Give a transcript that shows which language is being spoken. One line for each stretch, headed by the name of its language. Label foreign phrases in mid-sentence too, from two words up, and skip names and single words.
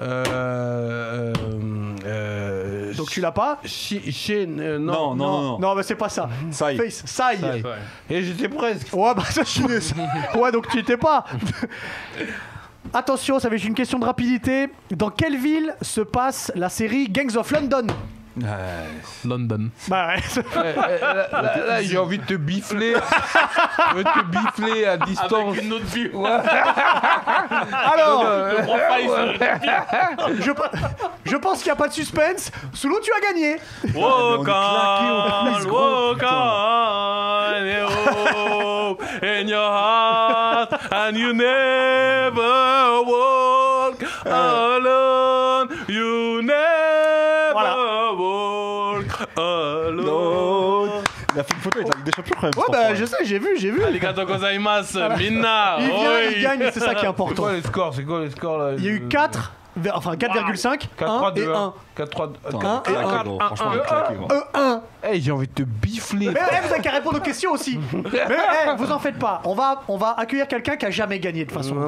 French: Donc tu l'as pas? Non. Non, mais c'est pas ça. Sai. Face, Sai. Et j'étais presque. Ouais, bah ça, ouais, donc tu étais pas. Attention, ça va être une question de rapidité. Dans quelle ville se passe la série Gangs of London? London. Bah ouais. Là, j'ai envie de te bifler. Je veux te bifler à distance. Avec une autre vue. Alors, Le je pense qu'il n'y a pas de suspense. Soulou, tu as gagné.
English: Walk on,
French: quiz, gros,
English: walk on, in your heart, and you never walk alone. You never walk alone.
French: Il a fait une photo avec la Ligue des Champions quand même. Ouais, bah je sais, j'ai vu.
Japanese: ありがとうございます、みんな.
French: Il vient, Oi. il gagne, c'est ça qui est C'est important. quoi les scores là? Il y a eu 4, enfin 4,5, 1 et 1. 4-3. Attends, il a claqué, gros. Franchement, il a claqué, gros. 1. Hey, j'ai envie de te bifler. Mais vous avez qu'à répondre aux questions aussi. Mais vous en faites pas. On va accueillir quelqu'un qui a jamais gagné de façon